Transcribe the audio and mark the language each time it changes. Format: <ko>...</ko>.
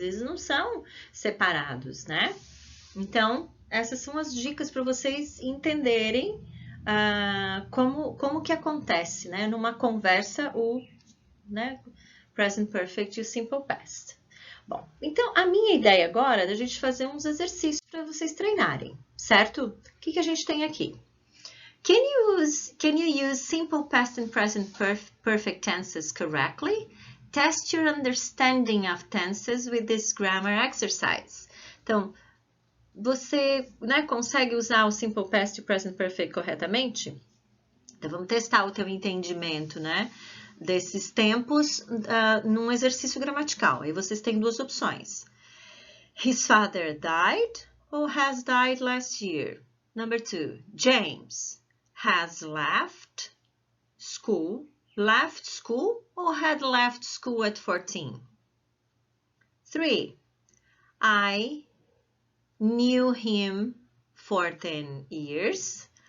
<pt>Eles não são separados, né? Então, essas são as dicas para vocês entenderem como que acontece, né? Numa conversa, o present perfect e o simple past. Bom, então a minha ideia agora é da gente fazer uns exercícios para vocês treinarem, certo? O que a gente tem aqui?</pt> <en>Can you use simple past and present perfect tenses correctly? Test your understanding of tenses with this grammar exercise.</en> <pt>Então, você consegue usar o simple past e o present perfect corretamente? Então, vamos testar o teu entendimento, desses tempos num exercício gramatical. Aí vocês têm duas opções.</pt> <en>His father died or has died last year? Number 2, James has left school or had left school at 14? 3, I knew him for 10 years.</en>